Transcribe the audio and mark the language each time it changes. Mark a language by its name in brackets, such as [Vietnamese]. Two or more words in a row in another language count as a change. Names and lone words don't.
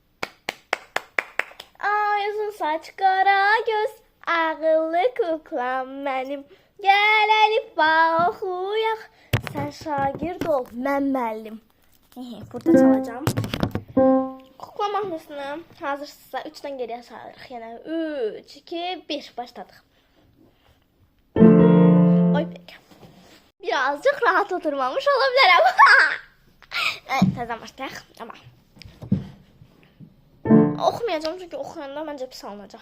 [Azerbaijani] Ay uzun saç qara göz, ağıllı kuklam mənim. Gəl əlifba oxuyaq, sən şagird ol, mən müəllim. Burada çalacağım. Kukla mahnısını hazırsınızsa 3-dən geriyə sayırıq. Yəni 3, 2, 1 başladıq. [Turkish] Oy peki. Birazcık rahat oturmamış olabilirim. Evet, [Azerbaijani] təzədən başlayaq. Ama oxumayacağım çünki oxuyanda məncə pis alınacaq.